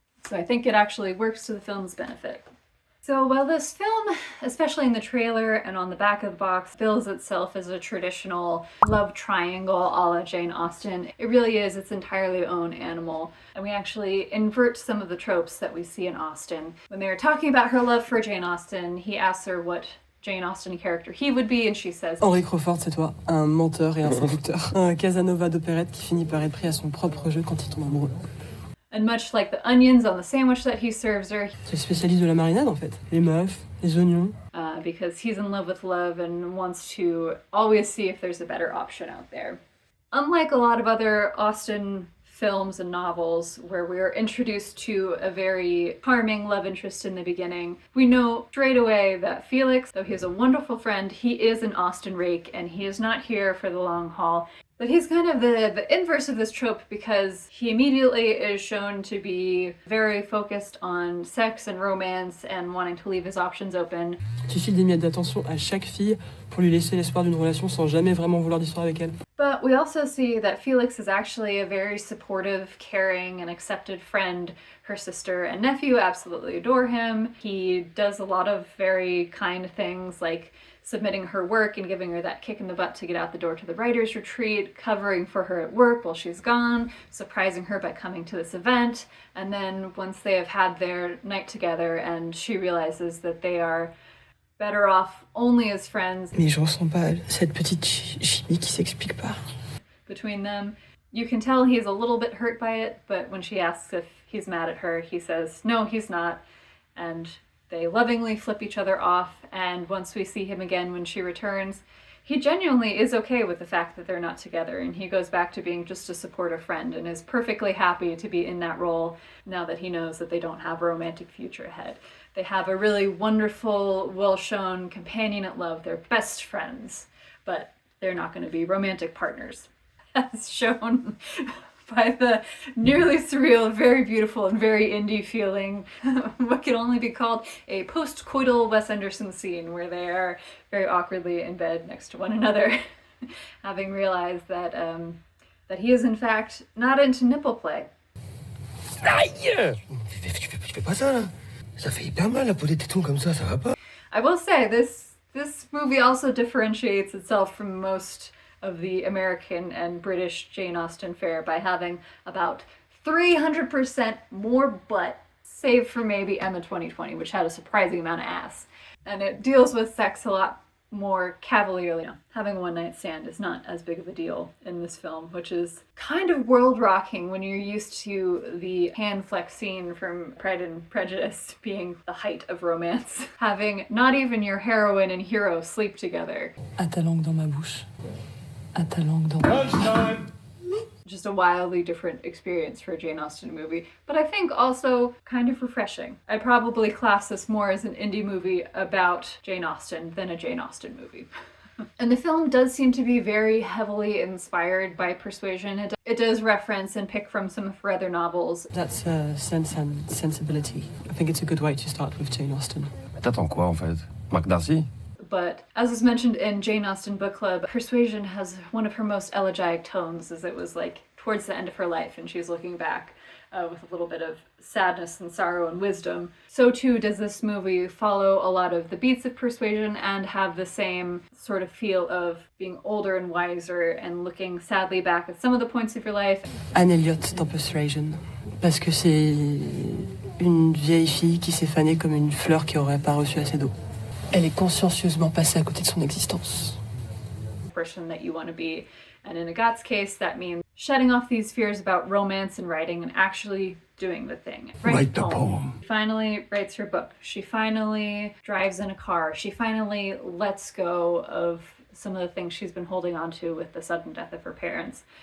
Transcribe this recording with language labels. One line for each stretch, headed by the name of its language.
English: So I think it actually works to the film's benefit. So while this film, especially in the trailer and on the back of the box, bills itself as a traditional love triangle a la Jane Austen, it really is its entirely own animal. And we actually invert some of the tropes that we see in Austen. When they were talking about her love for Jane Austen, he asks her what Jane Austen character he would be, and she says,
French: Henri Crawford, c'est toi, un menteur et un séducteur. Un Casanova d'opérette qui finit par être pris à son propre jeu quand il tombe amoureux.
English: And much like the onions on the sandwich that he serves her,
French: C'est le spécialiste de la marinade en fait. Les meufs, les oignons.
English: because he's in love with love and wants to always see if there's a better option out there. Unlike a lot of other Austen films and novels where we are introduced to a very charming love interest in the beginning, we know straight away that Felix, though he's a wonderful friend, he is an Austen rake and he is not here for the long haul. But he's kind of the inverse of this trope because he immediately is shown to be very focused on sex and romance and wanting to leave his options open.
French: Qui file des miettes d'attention à chaque fille pour lui laisser l'espoir d'une relation sans jamais vraiment vouloir d'histoire avec elle.
English: But we also see that Felix is actually a very supportive, caring, and accepted friend. Her sister and nephew absolutely adore him. He does a lot of very kind things like submitting her work and giving her that kick in the butt to get out the door to the writer's retreat, covering for her at work while she's gone, surprising her by coming to this event, and then once they have had their night together and she realizes that they are better off only as friends.
French: Mais je ressens pas cette petite chimie qui s'explique pas.
English: Between them, you can tell he's a little bit hurt by it, but when she asks if he's mad at her, he says, no, he's not, and they lovingly flip each other off, and once we see him again when she returns, he genuinely is okay with the fact that they're not together, and he goes back to being just a supportive friend and is perfectly happy to be in that role now that he knows that they don't have a romantic future ahead. They have a really wonderful, well-shown companionate love. They're best friends, but they're not going to be romantic partners, as shown by the nearly surreal, very beautiful, and very indie feeling, what can only be called a post-coital Wes Anderson scene where they are very awkwardly in bed next to one another, having realized that that he is in fact not into nipple play.
French: Aïe! Tu fais pas ça, là? Ça fait hyper mal, la peau des tétons comme ça va pas.
English: I will say, this movie also differentiates itself from most of the American and British Jane Austen fare by having about 300% more butt, save for maybe Emma 2020, which had a surprising amount of ass. And it deals with sex a lot more cavalierly. You know, having a one-night stand is not as big of a deal in this film, which is kind of world-rocking when you're used to the hand flex scene from Pride and Prejudice being the height of romance. Having not even your heroine and hero sleep together.
French: À ta langue dans ma bouche. À ta langue dans ma bouche.
English: Just a wildly different experience for a Jane Austen movie, but I think also kind of refreshing. I'd probably class this more as an indie movie about Jane Austen than a Jane Austen movie. And the film does seem to be very heavily inspired by Persuasion. It does reference and pick from some of her other novels. That's Sense and Sensibility. I think it's a good way to start with Jane Austen.
French: T'attends quoi en fait? Marc Darcy?
English: But as was mentioned in Jane Austen Book Club, Persuasion has one of her most elegiac tones, as it was like towards the end of her life and she's looking back with a little bit of sadness and sorrow and wisdom. So too does this movie follow a lot of the beats of Persuasion and have the same sort of feel of being older and wiser and looking sadly back at some of the points of your life.
French: Anne Elliot dans Persuasion, parce que c'est une vieille fille qui s'est fanée comme une fleur qui aurait pas reçu assez d'eau. Elle est consciencieusement passée à côté de son existence.
English: Person that you want to be. And in Agate's case, that means shedding off these fears about romance and writing and actually doing the thing. Write the poem. She finally writes her book. She finally drives in a car. She finally lets go of some of the things she's been holding on to with the sudden death of her parents.